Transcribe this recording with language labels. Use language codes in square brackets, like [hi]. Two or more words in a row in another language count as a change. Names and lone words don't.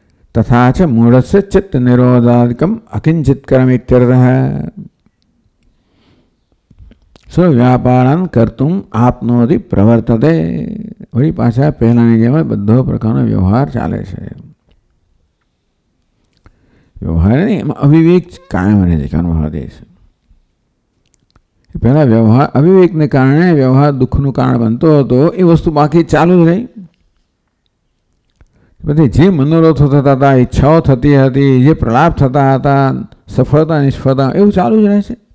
[sa] तथा च मूढ़स्य चित्त निरोधादिकम अकिंचित्करम इत्यर्थः। व्यापारान कर्तुम आपनोति प्रवर्तते। [gu] વહી પાછા પહલાની જેમ બધો પ્રકારનો વ્યવહાર ચાલે છે। વ્યવહાર નહીં, એમાં અવિવેક કાયમ રહે છે, અનુભવ દે છે। પહેલા વ્યવહાર અવિવેકને કારણે વ્યવહાર દુઃખનું કારણ બનતો હતો, એ વસ્તુ બાકી ચાલુ જ રહી। પછી જે મનોરથો થતા હતા, ઈચ્છાઓ થતી હતી, જે પ્રલાપ થતા હતા, સફળતા નિષ્ફળતા, એવું ચાલુ જ રહે છે।